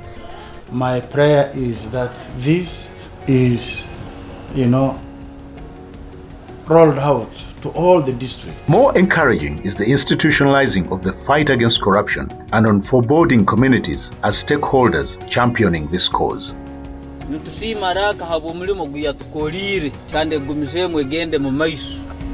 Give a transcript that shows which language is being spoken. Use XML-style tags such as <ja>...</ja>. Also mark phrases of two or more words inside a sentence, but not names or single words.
<en>My prayer is that this is, rolled out to all the districts. More encouraging is the institutionalizing of the fight against corruption and on foreboding communities as stakeholders championing this cause.</en> <ttj>Nutusima Rac habo mulimo guyatukolire kandi gumizemwe gende mu maiso.</ttj>